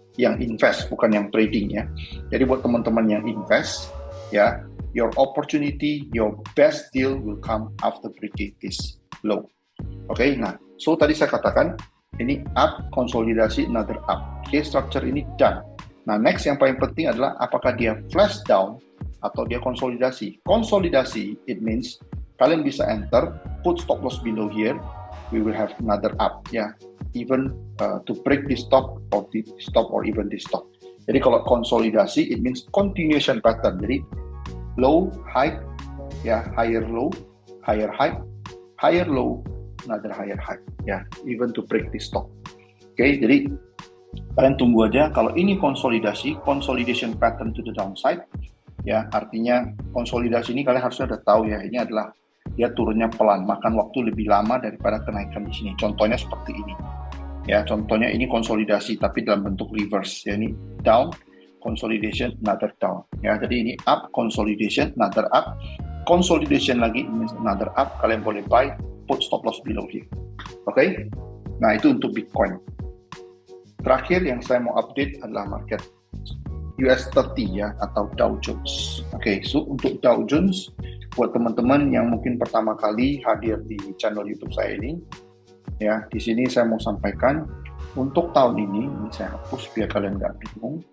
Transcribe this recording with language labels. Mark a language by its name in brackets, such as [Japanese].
[Indonesian] Yang invest, bukan yang trading, ya. Jadi buat teman-teman yang invest, ya, [English] your opportunity, your best deal will come after breaking this low. [Indonesian] Oke, nah, so tadi saya katakan ini up, konsolidasi, another up. Oke, structure ini done. Nah, next yang paling penting adalah apakah dia flash down atau dia konsolidasi. [English] Konsolidasi, it means [Indonesian] kalian bisa [English] enter, put stop loss below here, we will have another up, ya. Even to break this top or even this top. [Indonesian] Jadi kalau konsolidasi, [English] it means continuation pattern. Jadi low, high, ya, higher low, higher high, higher low, another higher high, ya, even to break this stock. [Indonesian] Oke, jadi kalian tunggu aja. Kalau ini [English] consolidation pattern to the downside, [Indonesian] ya, artinya konsolidasi ini kalian harusnya udah tahu ya, ini adalah dia turunnya pelan, makan waktu lebih lama daripada kenaikan di sini. Contohnya seperti ini, ya, contohnya ini konsolidasi tapi dalam bentuk reverse, ya, ini down, consolidation, another down, ya, jadi ini up, consolidation, another up, consolidation lagi, another up. Kalian boleh [English] buy, put stop loss below here. [Indonesian] Oke? Nah, itu untuk Bitcoin. Terakhir yang saya mau update adalah market US 30 ya, atau Dow Jones. Oke, so untuk Dow Jones, buat teman-teman yang mungkin pertama kali hadir di channel YouTube saya ini, ya, di sini saya mau sampaikan untuk tahun ini saya hapus biar kalian nggak bingung.